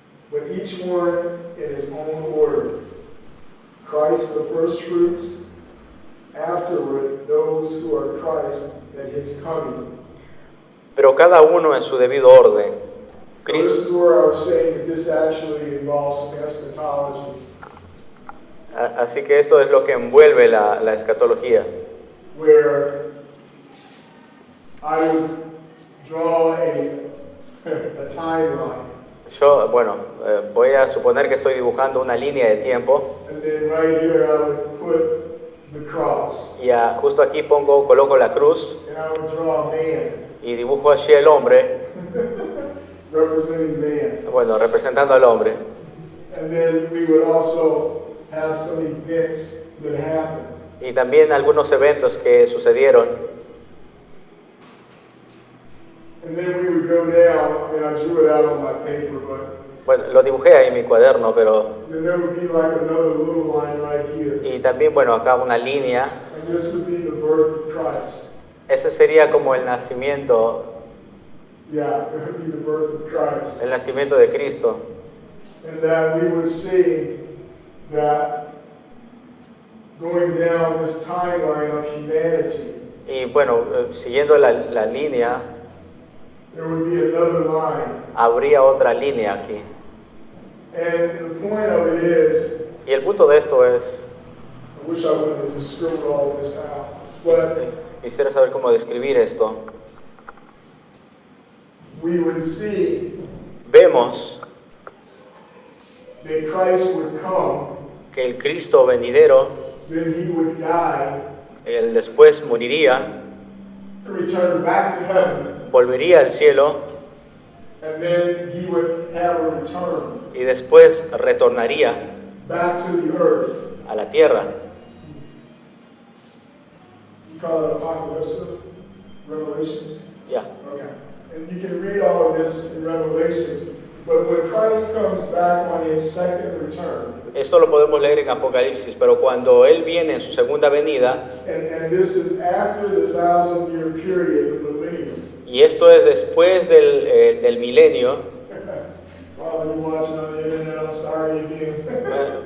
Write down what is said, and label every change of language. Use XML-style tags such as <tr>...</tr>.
<en>But each one in his own order. Christ the first fruits, afterward those who are Christ at his coming.</en> <es>Pero cada uno en su debido orden.</es> <en>So this is where I was saying that this actually involves eschatology,</en> <es>Así que esto es lo que envuelve la escatología.</es> <en>where I would draw a timeline,</en> <es>Yo, bueno, voy a suponer que estoy dibujando una línea de tiempo</es> <en>and then right here I would put the cross,</en> <es>y justo aquí coloco la cruz</es> <en>and I would draw a man,</en> <es>y dibujo allí el hombre,</es> <en>representing man.</en> <es>bueno, representando al hombre.</es> <en>And then we would also have some events that happened.</en> <es>Y también algunos eventos que sucedieron.</es> <en>And then we would go down, I mean, I drew it out on my paper, but</en> <es>Bueno, lo dibujé ahí en mi cuaderno, pero...</es> <en>then there would be like another little line right here.</en> <es>Y también, bueno, acá una línea.</es> <en>And this would be the birth of Christ.</en> <es>Ese sería como el nacimiento</es> <en>Yeah, it would be the birth of Christ.</en> <es>el nacimiento de Cristo.</es> <en>And that we would see that going down this timeline of humanity,</en> <es>Y bueno, siguiendo la línea,</es> <en>there would be another line.</en> <es>habría otra línea aquí.</es> <en>And the point of it is,</en> <es>Y el punto de esto es,</es> <en>I wish I would have just scribbled all this out, but</en> <es>quisiera saber cómo describir esto.</es> <en>we would see</en> <es>Vemos</es> <en>that Christ would come,</en> <es>que el Cristo venidero,</es> <en>then he would die,</en> <es>él después moriría,</es> <en>return back to heaven,</en> <es>volvería al cielo</es> <en>and then he would have a return</en> <es>y después retornaría</es> <en>back to the earth.</en> <es>a la tierra.</es> <en>You call it apocalypse, Revelations?</en> <es>Ya.</es> <en>Okay. And you can read all of this in Revelations, but when Christ comes back on his second return,</en> <es>Esto lo podemos leer en Apocalipsis, pero cuando Él viene en su segunda venida,</es> <en>and this is after the 1,000-year period, the millennium.</en> <es>y esto es después del milenio,</es> <en>While you're watching on the internet, I'm sorry again.</en>